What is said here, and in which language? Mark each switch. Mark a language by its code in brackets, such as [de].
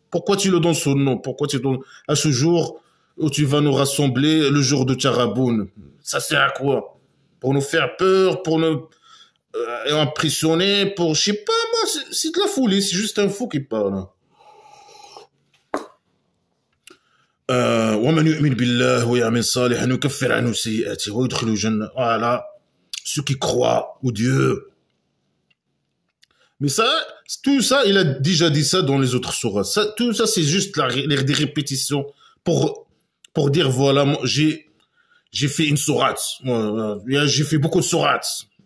[fr] Pourquoi tu le donnes son nom? Pourquoi tu donnes à ce jour où tu vas nous rassembler le jour de Taraboun? Ça sert à quoi? Pour nous faire peur, pour nous impressionner, pour je sais pas moi, c'est de la folie, c'est juste un fou qui parle. [ar] ومن يؤمن بالله ويعمل صالحا يكفر عنه سيئاته ويدخله الجنة. [fr] Voilà, ceux qui croient au Dieu. Mais ça, tout ça, il a déjà dit ça dans les autres sourates. Tout ça, c'est juste des répétitions pour dire voilà, j'ai fait une sourate, j'ai fait beaucoup de sourates.